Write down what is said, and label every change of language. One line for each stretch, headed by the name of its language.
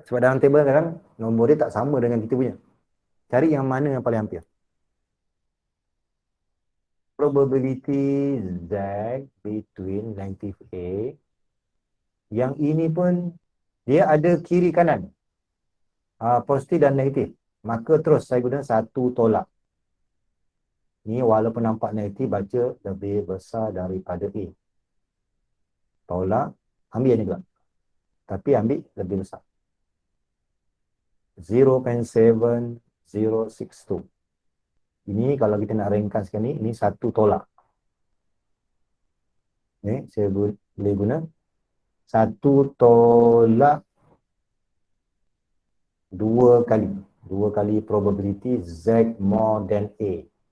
Malay: Sebab dalam table sekarang nombor dia tak sama dengan kita punya. Cari yang mana yang paling hampir.
English: Probability Z between negative A.
Malay: Yang ini pun dia ada kiri kanan. Positif dan negatif. Maka terus saya guna satu tolak. Ni walaupun nampak negatif, baca lebih besar daripada A. Tolak, ambil ni juga. Tapi ambil lebih besar. 0.7062. Ini kalau kita nak ringkaskan ni, ini satu tolak. Ni saya boleh guna 1 tolak 2 kali. 2 kali
English: probability Z more than A.